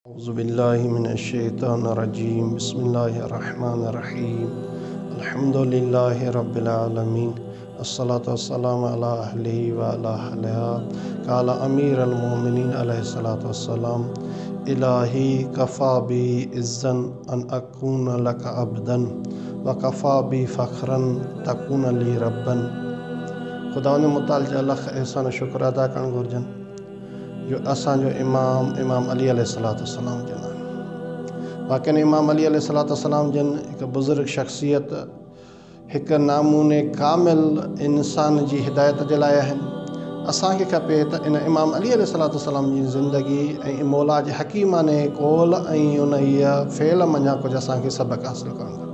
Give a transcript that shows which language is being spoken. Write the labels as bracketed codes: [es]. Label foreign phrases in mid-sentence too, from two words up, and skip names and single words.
[ar] أعوذ بالله من الشيطان الرجيم بسم الله الرحمن الرحيم الحمد لله رب العالمين الصلاة والسلام على أهله وعلى أهلها قال أمير المؤمنين عليه الصلاة والسلام إلهي كفى بي عزا أن أكون لك عبدا وكفى بي فخرا تكون لي ربا. [sd] खुदा मुताल जा लख एहसान शुक्र अदा करणु घुरिजनि जो असांजो इमाम अली अलैहिस्सलाम जन वाक़ई इमाम अली अलैहिस्सलाम जन हिकु बुज़ुर्ग शख़्सियत हिकु नामूने कामिल इंसान जी हिदायत जे लाइ आहिनि। असांखे खपे त इन इमाम अली अलैहिस्सलाम जी ज़िंदगी ऐं मौला जे हकीमाने कौल ऐं उन फ़ेल मञा कुझु असांखे सबक़ु हासिलु करणु घुरिजे।